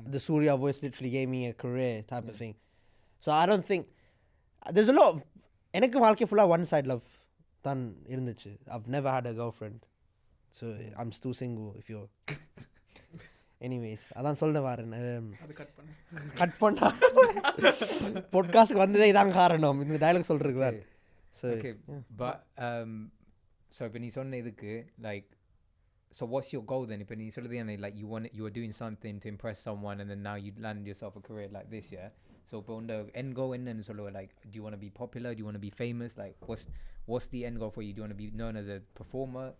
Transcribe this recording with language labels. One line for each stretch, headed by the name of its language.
English: The Surya voice literally gave me a career type of thing. So I don't think there's a lot of
Tamil: எனக்கு வாழ்க்கை ஃபுல்லா
English: one side love
Tamil: தான் இருந்துச்சு.
English: I've never had a girlfriend, so I'm still single. If you're anyways,
Tamil: அதான் சொல்ல வரேன். அது cut பண்ணா பாட்காஸ்ட்க்கு வந்ததே இதான் காரணம், இந்த டயலாக் சொல்றதுக்கு தான்.
English: So Okay, but so
Tamil: இப்போ நீ சொன்ன இதுக்கு
English: like, so what's your goal then?
Tamil: இப்போ நீ சொல்றது
English: like you were doing something to impress someone and then now you land yourself a career like this, yeah? So
Tamil: இப்போ
English: the end goal
Tamil: என்னன்னு சொல்லுவ,
English: like do you want to be popular, do you want to be famous, like what's the end goal for you? Do you want to be known as a performer?